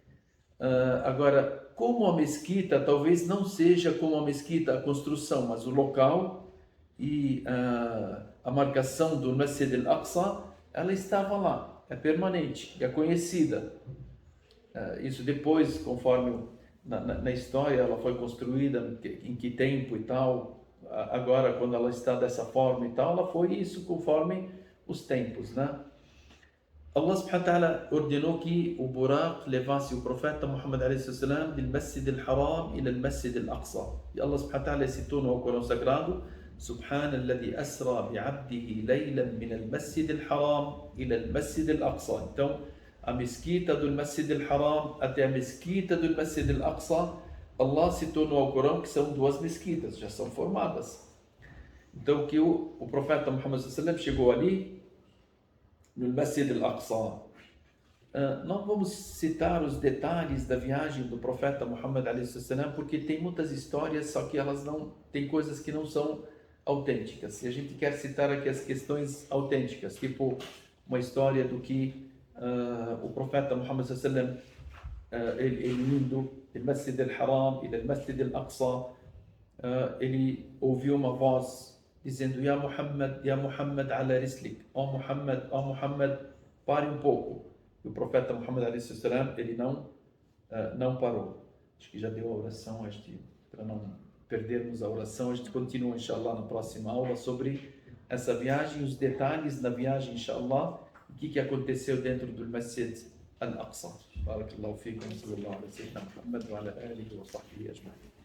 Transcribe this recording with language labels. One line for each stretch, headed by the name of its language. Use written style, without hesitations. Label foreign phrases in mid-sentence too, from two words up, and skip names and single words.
Portuguese: Agora, como a mesquita, talvez não seja como a mesquita a construção, mas o local e a marcação do Masjid Al-Aqsa, ela estava lá, é permanente, é conhecida. Isso depois, conforme na história ela foi construída, em que tempo e tal, agora quando ela está dessa forma e tal, ela foi isso conforme os tempos, né? Allah
Arabic: سبحانه وتعالى
Portuguese: ordenou que o Buraq levasse o profeta Muhammad a.s. do Masjid Al-Haram ila al-Masjid Al-Aqsa. E Allah
Arabic: سبحانه وتعالى
Portuguese: citou no Corão Sagrado,
Arabic: سبحان الذي أسرى بعبده ليلا من المسجد الحرام إلى المسجد الأقصى.
Portuguese: Então, a mesquita do Masjid Al-Haram até a mesquita do Masjid Al-Aqsa, Allah citou no Alcorão que são duas mesquitas, já são formadas. Então, que o profeta Muhammad s.a.w. chegou ali, no Masjid Al-Aqsa. Não vamos citar os detalhes da viagem do profeta Muhammad a.s. porque tem muitas histórias, só que elas não tem coisas que não são autênticas. E a gente quer citar aqui as questões autênticas, tipo uma história do que o profeta Muhammad s.a.w. Ele indo
Arabic: المسجد الحرام إلى المسجد الأقصى,
Portuguese: ele ouviu uma voz dizendo:
Arabic: يا محمد على رسلك,
Portuguese: ó Muhammad, pare um pouco. E o profeta Muhammad
Arabic: عليه السلام,
Portuguese: ele não parou. Acho que já deu a oração, para não perdermos a oração. A gente continua, inshallah, na próxima aula sobre essa viagem, os detalhes da viagem, inshallah, o que aconteceu dentro do Masjid Al-Aqsa.
Arabic: بارك الله فيكم، صلى الله عليه وسلم، محمد وعلى آله وصحبه أجمعين.